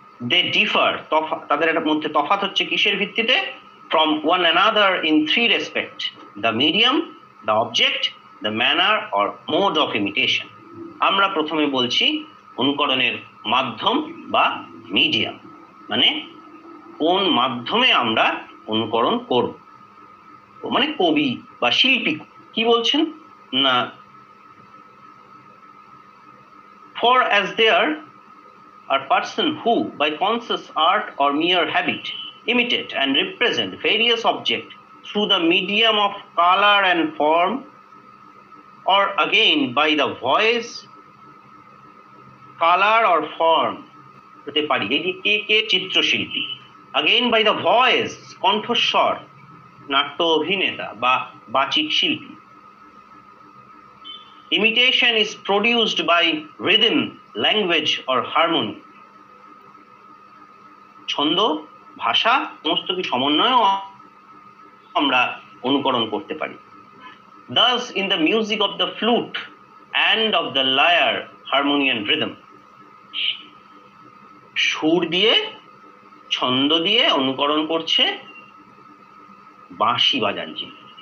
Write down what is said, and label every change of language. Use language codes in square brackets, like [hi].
[en] they differ, [bn] তাদের একটা মধ্যে তফাৎ হচ্ছে কিসের ভিত্তিতে? [en] From one another in three respect: the medium, the object, the manner or mode of imitation. [bn] আমরা প্রথমে বলছি অনুকরণের মাধ্যম বা মিডিয়াম, মানে কোন মাধ্যমে আমরা অনুকরণ করব, মানে কবি বা শিল্পী কি বলছেন না, [en] for as there are persons who by conscious art or mere habit imitate and represent various objects through the medium of color and form, or again by the voice, color or form [bn] হতে পারি। এই যে কে চিত্রশিল্পী, [en] again by the voice [bn] কণ্ঠস্বর, নাট্য অভিনেতা বা বাচিক শিল্পী। [en] Imitation is produced by rhythm, language or harmony. [bn] ছন্দ, ভাষা সমস্ত কি সমন্বয়েও আমরা অনুকরণ করতে পারি। [en] Thus in the music of the flute and of the lyre, harmony and rhythm, [bn] সুর দিয়ে ছন্দ দিয়ে অনুকরণ করছে বাঁশি বাজান যিনি।